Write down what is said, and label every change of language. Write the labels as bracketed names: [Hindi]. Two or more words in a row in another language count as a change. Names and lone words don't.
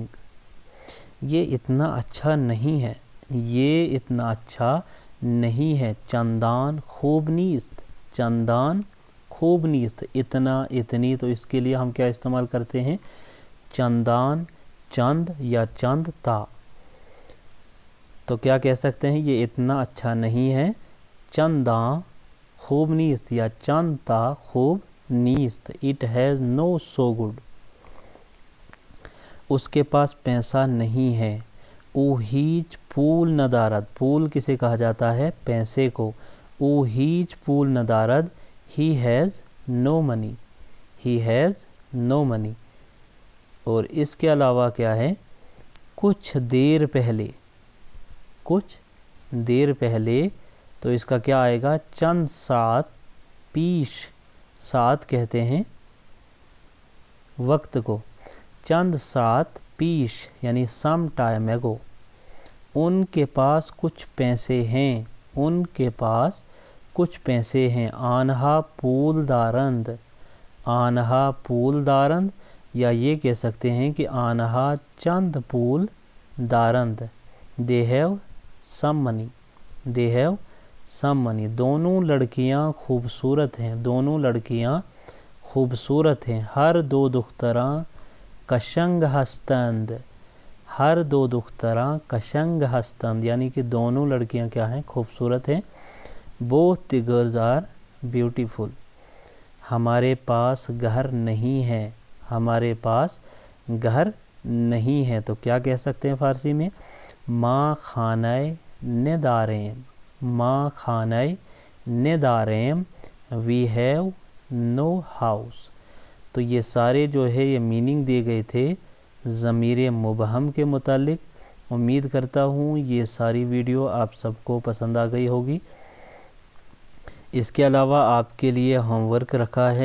[Urdu] یہ اتنا اچھا نہیں ہے, یہ اتنا اچھا نہیں ہے. [Persian] چندان خوب نیست, چندان خوب نیست. [Urdu] اتنا, اتنی, تو اس کے لیے ہم کیا استعمال کرتے ہیں؟ [Persian] چندان, چند یا چند تا. [Urdu] تو کیا کہہ سکتے ہیں؟ یہ اتنا اچھا نہیں ہے, [Persian] چنداں خوب نیست یا چند تا خوب نیست. [English] It has no so good. [Urdu] اس کے پاس پیسہ نہیں ہے. [Persian] او ہیچ پول ندارد. [Urdu] پول کسے کہا جاتا ہے؟ پیسے کو. [Persian] او ہیچ پول ندارد. [English] He has no money. He has no money. [Urdu] اور اس کے علاوہ کیا ہے؟ کچھ دیر پہلے, کچھ دیر پہلے, تو اس کا کیا آئے گا؟ [Persian] چند ساعت پیش. [Urdu] ساعت کہتے ہیں وقت کو. [Persian] چند ساعت پیش یعنی [English] some time ago. [Urdu] ان کے پاس کچھ پیسے ہیں. ان کے پاس کچھ پیسے ہیں. [Persian] آنہا پول دارند. آنہا پول دارند, [Urdu] یا یہ کہہ سکتے ہیں کہ [Persian] آنہا چند پول دارند. [English] They have some money. They have some money. [Urdu] دونوں لڑکیاں خوبصورت ہیں. دونوں لڑکیاں خوبصورت ہیں. [Persian] ہر دو دختراں کشنگ ہستند. ہر دو دختراں کشنگ ہستند, [Urdu] یعنی کہ دونوں لڑکیاں کیا ہیں؟ خوبصورت ہیں. [English] Both the girls are beautiful. [Urdu] ہمارے پاس گھر نہیں ہے. ہمارے پاس گھر نہیں ہے. تو کیا کہہ سکتے ہیں فارسی میں؟ [Persian] ما خانہ نداریم. ما خانہ نداریم. [English] We have no house. [Urdu] تو یہ سارے جو ہے یہ میننگ دیے گئے تھے ضمیر مبہم کے متعلق. امید کرتا ہوں یہ ساری ویڈیو آپ سب کو پسند آ گئی ہوگی. اس کے علاوہ آپ کے لیے ہوم ورک رکھا ہے.